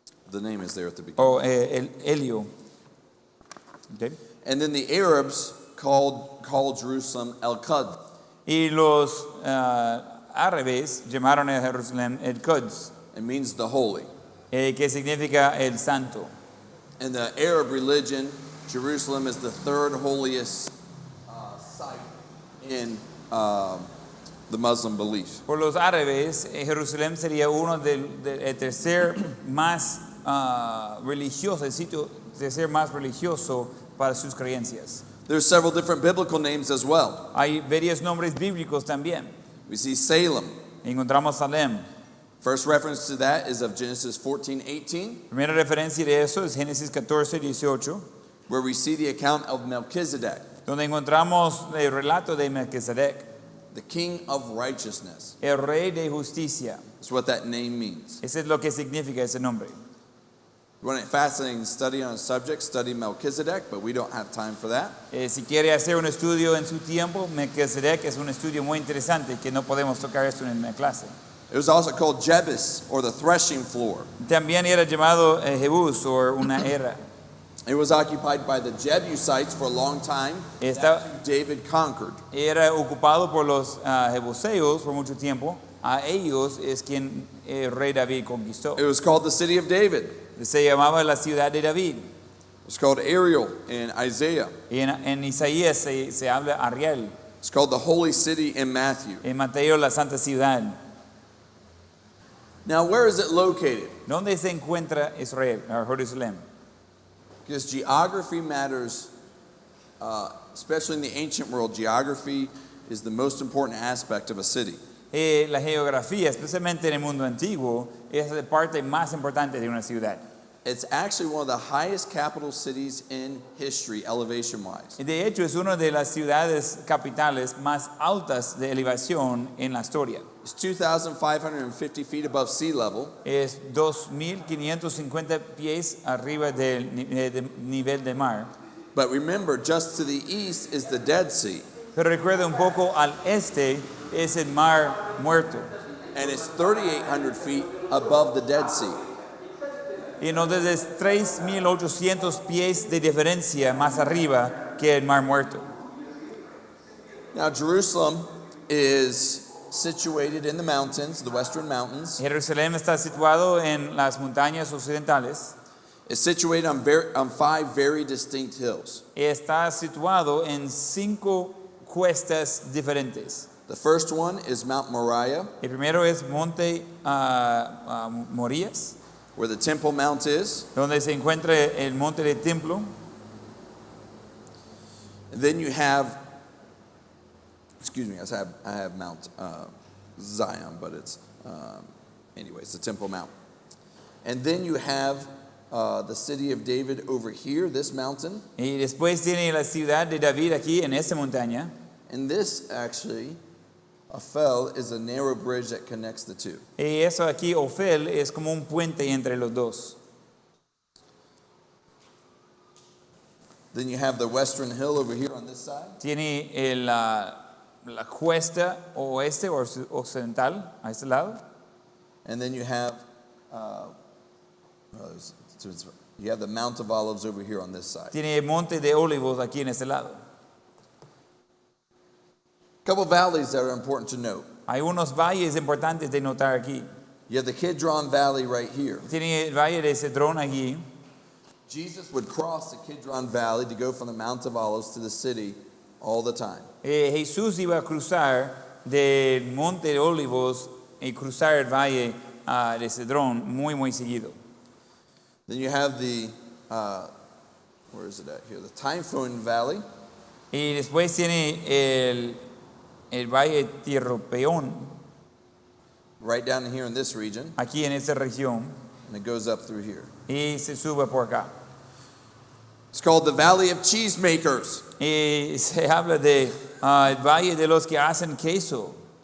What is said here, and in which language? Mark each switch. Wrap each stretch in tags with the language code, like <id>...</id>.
<en>The name is there at the beginning. Oh, Elio. Okay. And then the Arabs called Jerusalem El-Quds.</en> <es>Y los árabes llamaron a Jerusalén el Quds,</es> <en>It means the holy.</en> <es>que significa el santo.</es> <en>In the Arab religion, Jerusalem is the third holiest site in the Muslim belief.</en> <es>Por los árabes, Jerusalén sería uno del tercer más religioso, el sitio tercer más religioso para sus creencias.</es> <en>There's several different biblical names as well.</en> <es>Hay varios nombres bíblicos también.</es> <en>We see Salem.</en> <es>Encontramos Salem.</es> <en>First reference to that is of Genesis 14:18,</en> <es>Primera referencia de eso es Génesis 14:18,</es> <en>where we see the account of Melchizedek,</en> <es>donde encontramos el relato de Melquisedec,</es> <en>the king of righteousness.</en> <es>el rey de justicia.</es> <en>That's what that name means.</en> <es>Ese es lo que significa ese nombre.</es> <en>You want a fascinating study on a subject, study Melchizedek, but we don't have time for that.</en> <es>Si quiere hacer un estudio en su tiempo, Melquisedec es un estudio muy interesante que no podemos tocar esto en la clase.</es> <en>It was also called Jebus, or the threshing floor.</en> <es>También era llamado Jebús o una era.</es> <en>It was occupied by the Jebusites for a long time. David conquered.</en> <es>Era ocupado por los jebuseos por mucho tiempo. A ellos es quien el rey David conquistó.</es> <en>It was called the city of David.</en> <es>Se llamaba la ciudad de David.</es> <en>It's called Ariel in Isaiah.</en> <es>Y en Isaías se habla Ariel.</es> <en>It's called the holy city in Matthew.</en> <es>En Mateo, la santa ciudad.</es> <en>Now, where is it located?</en> <es>¿Dónde se encuentra Israel, Jerusalén?</es> <en>Because geography matters, especially in the ancient world. Geography is the most important aspect of a city.</en> <es>La geografía, especialmente en el mundo antiguo, es la parte más importante de una ciudad.</es> <en>It's actually one of the highest capital cities in history, elevation-wise.</en> <es>De hecho, es una de las ciudades capitales más altas de elevación en la historia.</es> <en>It's 2,550 feet above sea level.</en> <es>Es 2,550 pies arriba del nivel del mar.</es> <en>But remember, just to the east is the Dead Sea.</en> <es>Pero recuerda un poco al este es el mar muerto.</es> <en>And it's 3,800 feet above the Dead Sea.</en> <es>Y entonces es 3,800 pies de diferencia más arriba que el mar muerto.</es> <en>Now, Jerusalem is situated in the mountains, the western mountains.</en> <es>Jerusalén está situado en las montañas occidentales.</es> <en>It's situated on 5 very distinct hills.</en> <es>Está situado en 5 cuestas diferentes.</es> <en>The first one is Mount Moriah,</en> <es>El primero es Monte Morías,</es> <en>where the Temple Mount is.</en> <es>donde se encuentra el monte del templo.</es> <en>And then you have, I have Mount Zion, but it's, anyways, the Temple Mount. And then you have the city of David over here, this mountain.</en> <es>Y después tiene la ciudad de David aquí en esta montaña.</es> <en>And this actually, Ophel, is a narrow bridge that connects the two.</en> <es>Y eso aquí, Ofel, es como un puente entre los dos.</es> <en>Then you have the western hill over here on this side.</en> <es>Tiene la cuesta oeste o occidental a este lado.</es> <en>And then you have the Mount of Olives over here on this side.</en> <es>Tiene el monte de Olivos aquí en este lado.</es> <en>A couple valleys that are important to note.</en> <es>Hay unos valles importantes de notar aquí.</es> <en>You have the Kidron Valley right here.</en> <es>Tiene el valle de Cedrón aquí.</es> <en>Jesus would cross the Kidron Valley to go from the Mount of Olives to the city all the time.</en> <es>Jesús iba a cruzar del monte de Olivos y cruzar el valle de Cedrón muy seguido.</es> <en>Then you have the, where is it at here? The Typhoon Valley.</en> <es>Y después tiene el valle Tirropeón</es> <en>right down here in this region,</en> <es>aquí en esta región</es> <en>and it goes up through here.</en> <es>y se sube por acá.</es> <en>It's called the Valley of Cheesemakers.</en> <es>Y se habla de el valle de los que hacen queso,</es>